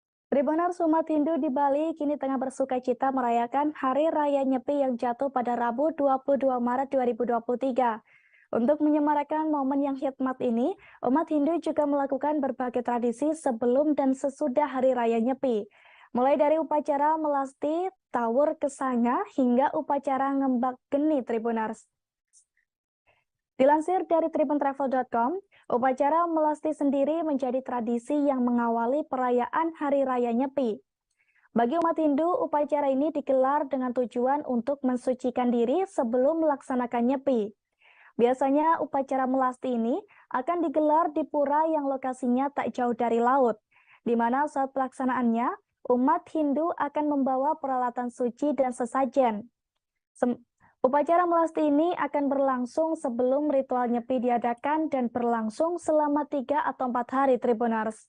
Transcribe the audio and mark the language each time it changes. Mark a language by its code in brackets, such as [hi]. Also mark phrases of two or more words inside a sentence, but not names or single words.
[id] Tribuners umat Hindu di Bali kini tengah bersukacita merayakan Hari Raya Nyepi yang jatuh pada Rabu 22 Maret 2023. Untuk menyemarakan momen yang hikmat ini, umat Hindu juga melakukan berbagai tradisi sebelum dan sesudah Hari Raya Nyepi. Mulai dari upacara melasti, tawur kesanga, hingga upacara ngembak geni Tribuners. Dilansir dari tribuntravel.com, upacara melasti sendiri menjadi tradisi yang mengawali perayaan Hari Raya Nyepi. Bagi umat Hindu, upacara ini digelar dengan tujuan untuk mensucikan diri sebelum melaksanakan Nyepi. Biasanya upacara melasti ini akan digelar di pura yang lokasinya tak jauh dari laut, di mana saat pelaksanaannya, umat Hindu akan membawa peralatan suci dan sesajen. Upacara melasti ini akan berlangsung sebelum ritual Nyepi diadakan dan berlangsung selama 3 atau 4 hari Tribuners.